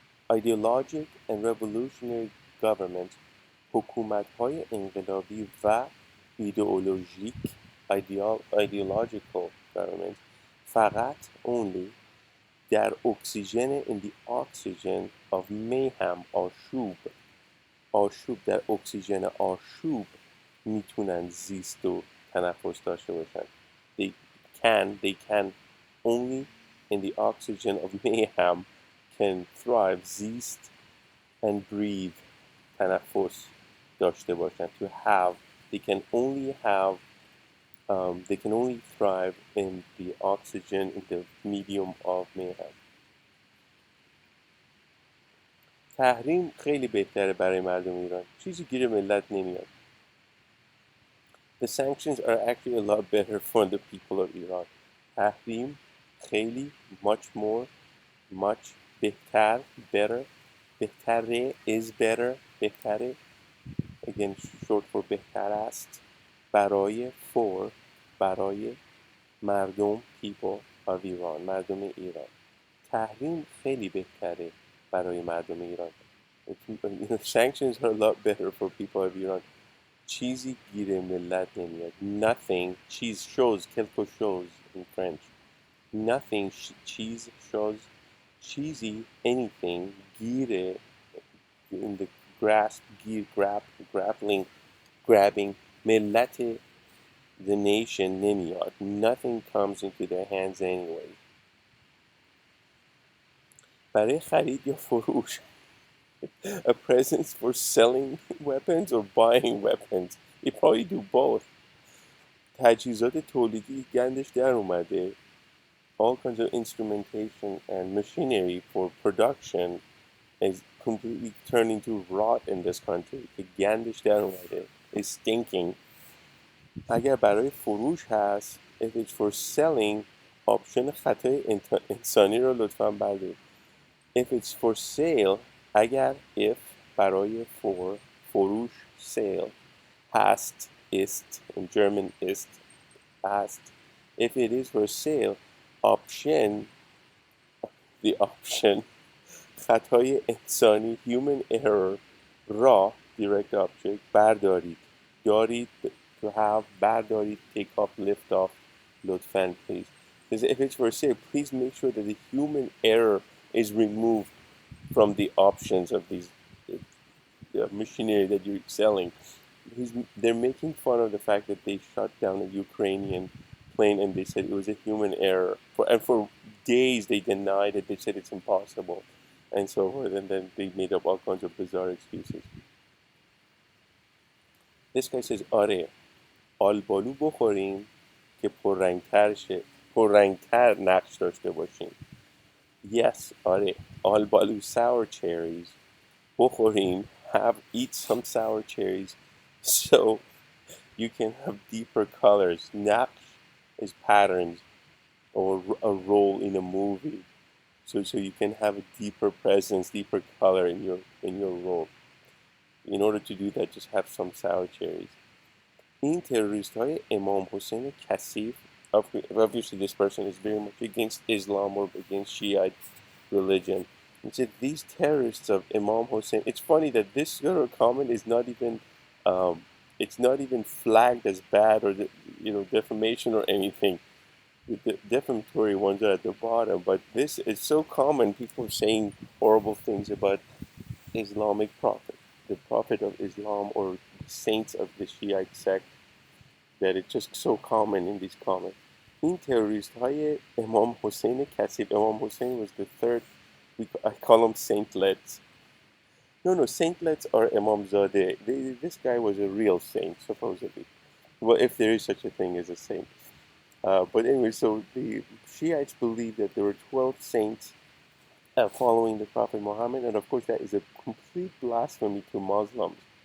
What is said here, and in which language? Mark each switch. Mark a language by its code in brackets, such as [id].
[en] and revolutionary governments، [fa] حکومت‌های انقلابی و ایدئولوژیک [en] ideological governments فقط only در اکسیژن in the oxygen of mayhem [fa] آشوب در اکسیژن آشوب میتونن زیست و تنفس داشته باشن. [en] They can only in the oxygen of mayhem can thrive, زیست and breathe, [fa] تنفس داشته باشن. [en] To have, they can only have they can only thrive in the oxygen in the medium of mayhem. [fa] تحریم خیلی بهتره برای مردم ایران. چیزی گیر ملت نمیاد. [en] The sanctions are actually a lot better for the people of Iran. تحریم خیلی, much more, much, بهتر, better, بهتره is better, بهتره, again short for بهتر است, برای, for, برای مردم, people of Iran, مردم ایران. [fa] تحریم خیلی بهتره برای مردم ایران. [en] Sanctions are a lot better for people of Iran. [fa] چیزی گیر ملت نمیاد. [en] Nothing, cheese shows, [fr] quelque chose [en] in French. Nothing, cheese shows, cheesy, anything, gire, in the grasp, grappling, grabbing, ملت, the nation نمیاد. Nothing comes into their hands anyway. [fa] برای خرید یا فروش, [en] a presence for selling weapons or buying weapons. You probably do both. [fa] تجهیزات تولیدی گندش در اومده. [en] All kinds of instrumentation and machinery for production is completely turning to rot in this country. [fa] که گندش در اومده. [en] Is stinking. [fa] اگر برای فروش هست, [en] if it's for selling, [fa] آپشن خطای انسانی رو لطفاً بردارید. [en] If it's for sale, اگر, if, برای, for, فروش, sale, hast, ist, in German ist, hast. If it is for sale, option, the option, خطای انسانی, human error, را, direct object, بردارید, دارید, to have, بردارید, take off, lift off, لطفاً, please. Because if it's for sale, please make sure that the human error is removed from the options of these machinery that you're selling. They're making fun of the fact that they shot down a Ukrainian plane and they said it was a human error. And for days they denied it. They said it's impossible and so forth. And then they made up all kinds of bizarre excuses. This guy says, [fa] آره, آلبالو بخوریم که پررنگتر نقش داشته باشیم. [en] Yes, آره, آلبالو, sour cherries, بخوریم, eat some sour cherries so you can have deeper colors. Naqsh is patterns or a role in a movie. So you can have a deeper presence, deeper color in your role. In order to do that, just have some sour cherries. [fa] این تروریست های امام حسین کثیف, [en] obviously this person is very much against Islam or against Shiite religion. He said these terrorists of Imam Hussein. It's funny that this sort of comment is not even, it's not even flagged as bad or defamation or anything. The defamatory ones are at the bottom, but this is so common. People saying horrible things about Islamic prophet, the prophet of Islam or saints of the Shiite sect, that it's just so common in these comments. [fa] این تروریست های امام حسین کثیف. [en] Imam Hussein was the third. I call them saintlets. No, saintlets are Imam Zadeh. This guy was a real saint, supposedly. Well, if there is such a thing as a saint. But anyway, so the Shiites believe that there were 12 saints following the Prophet Muhammad, and of course that is a complete blasphemy to Muslims.